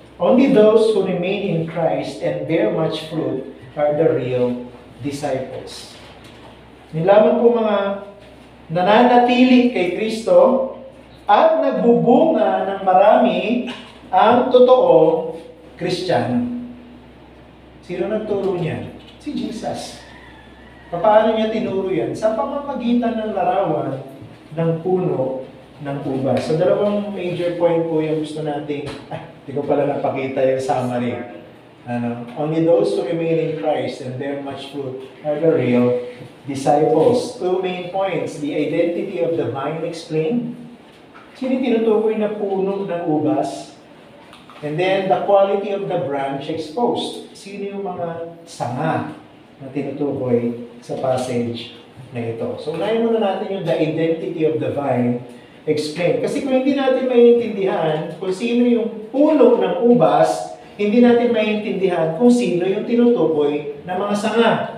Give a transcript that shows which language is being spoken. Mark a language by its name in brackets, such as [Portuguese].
[English] Only those who remain in Christ and bear much fruit are the real disciples. [Filipino] Nilaman po mga nananatili kay Kristo at nagbubunga ng marami ang totoong Kristiyano. Sino nagturo niya? Si Jesus. Paano niya tinuro yan? Sa pamamagitan ng larawan ng puno ng ubas. So, dalawang [English] major point [Filipino] po yung gusto nating, hindi ko pala napakita yung summary. [English] Only those who remain in Christ and bear much fruit are the real disciples. Two main points. The identity of the vine explained. [Filipino] Sino tinutukoy na puno ng ubas? [English] And then, the quality of the branch exposed. [Filipino] Sino yung mga sanga na tinutukoy sa passage na ito? So, unahin muna natin yung [English] the identity of the vine explained. [Filipino] Kasi kung hindi natin maiintindihan kung sino yung puno ng ubas, hindi natin maiintindihan kung sino yung tinutukoy na mga sanga.